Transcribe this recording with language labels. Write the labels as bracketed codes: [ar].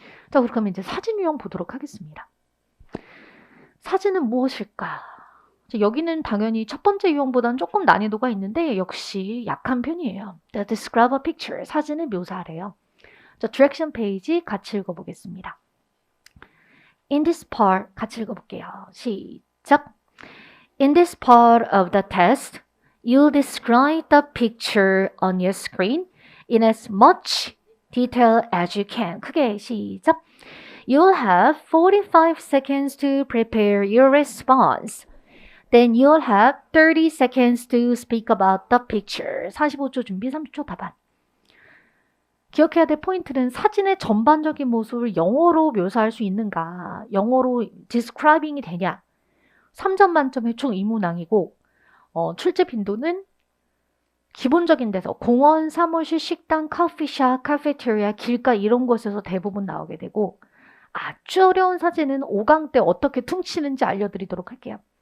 [ko] 자, 그러면 이제 사진 유형 보도록 하겠습니다. 사진은 무엇일까? 여기는 당연히 첫 번째 유형보다는 조금 난이도가 있는데 역시 약한 편이에요. [en] Describe a picture. [ko] 사진을 묘사하래요. 자, direction 페이지 같이 읽어보겠습니다. [en] In this part [ko] 같이 읽어볼게요. 시작. [en] In this part of the test, you'll describe the picture on your screen in as much detail as you can. [ko] 크게 시작. [en] You'll have 45 seconds to prepare your response. Then you'll have 30 seconds to speak about the picture. [ko] 45초 준비, 30초 답안. 기억해야 될 포인트는 사진의 전반적인 모습을 영어로 묘사할 수 있는가, 영어로 describing이 되냐. 3점 만점의 총 2문항이고 출제 빈도는 기본적인 데서 공원, 사무실, 식당, 커피숍, 카페테리아, 길가 이런 곳에서 대부분 나오게 되고 아주 어려운 사진은 5강 때 어떻게 퉁치는지 알려드리도록 할게요.